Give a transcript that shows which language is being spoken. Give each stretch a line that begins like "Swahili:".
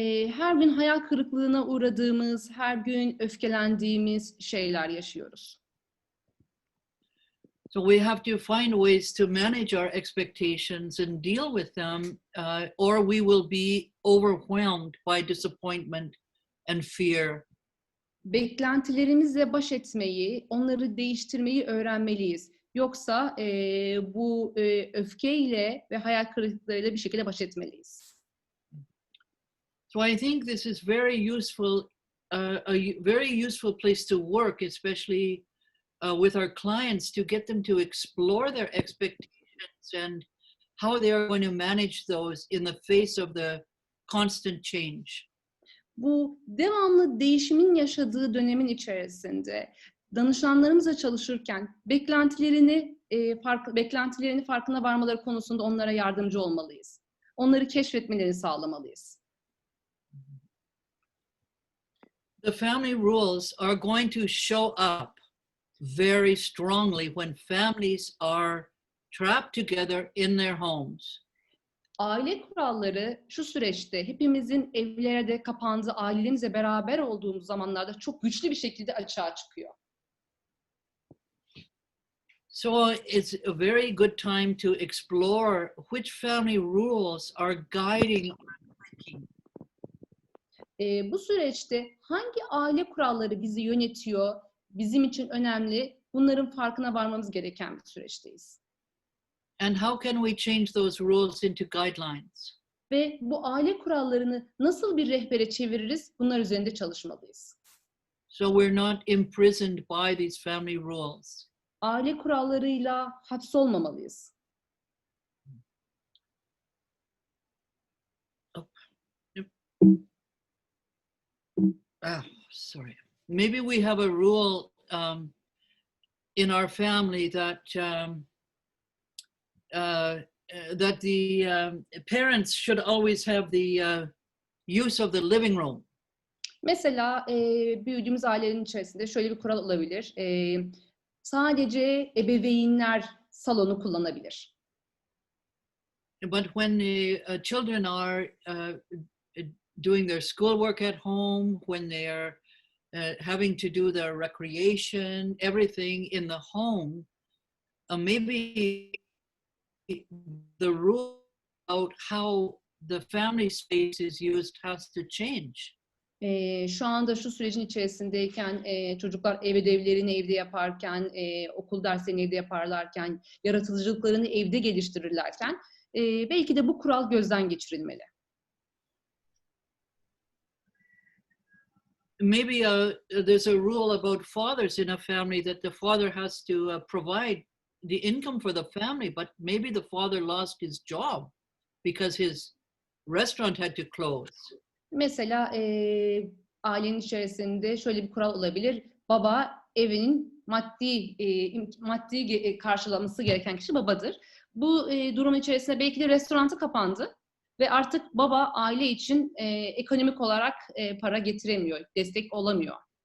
Turkish: Her gün hayal kırıklığına uğradığımız, her gün öfkelendiğimiz şeyler yaşıyoruz.
English: So we have to find ways to manage our expectations and deal with them, or we will be overwhelmed by disappointment and fear.
Turkish: Beklentilerimizle baş etmeyi, onları değiştirmeyi öğrenmeliyiz. Yoksa bu öfkeyle ve hayal kırıklıklarıyla bir şekilde baş etmeliyiz.
English: So I think this is very useful, a very useful place to work, especially with our clients, to get them to explore their expectations and how they are going to manage those in the face of the constant change.
Turkish: Bu devamlı değişimin yaşadığı dönemin içerisinde danışanlarımızla çalışırken beklentilerini farkına varmaları konusunda onlara yardımcı olmalıyız. Onları keşfetmelerini sağlamalıyız.
English: The family rules are going to show up very strongly when families are trapped together in their homes.
Turkish: Aile kuralları şu süreçte hepimizin evlerde kapandığı, ailelerimizle beraber olduğumuz zamanlarda çok güçlü bir şekilde açığa çıkıyor.
English: So it's a very good time to explore which family rules are guiding our thinking.
Turkish: Bu süreçte hangi aile kuralları bizi yönetiyor, bizim için önemli, bunların farkına varmamız gereken bir süreçteyiz.
English: And how can we change those rules into guidelines?
Turkish: Ve bu aile kurallarını nasıl bir rehbere çeviririz, bunlar üzerinde çalışmalıyız.
English: So we're not imprisoned by these family rules.
Turkish: Aile kurallarıyla hapsolmamalıyız.
English: Sorry. Maybe we have a rule in our family that that the parents should always have the use of the living room.
Turkish: Mesela büyüdüğümüz ailenin içerisinde şöyle bir kural olabilir. Sadece ebeveynler salonu kullanabilir.
English: But when the children are doing their schoolwork at home, when they are having to do their recreation, everything in the home, maybe the rule about how the family space is used has to change.
Turkish: Şu anda şu sürecin içerisindeyken çocuklar ev ödevlerini evde yaparken, okul derslerini evde yaparlarken, yaratıcılıklarını evde geliştirirlerken belki de bu kural gözden geçirilmeli.
English: Maybe there's a rule about fathers in a family that the father has to provide the income for the family, but maybe the father lost his job because his restaurant had to close.
Turkish: Mesela ailenin içerisinde şöyle bir kural olabilir. Baba evinin maddi karşılaması gereken kişi babadır. Bu durum içerisinde belki de restoranı kapandı ve artık baba aile için ekonomik olarak para getiremiyor, destek olamıyor.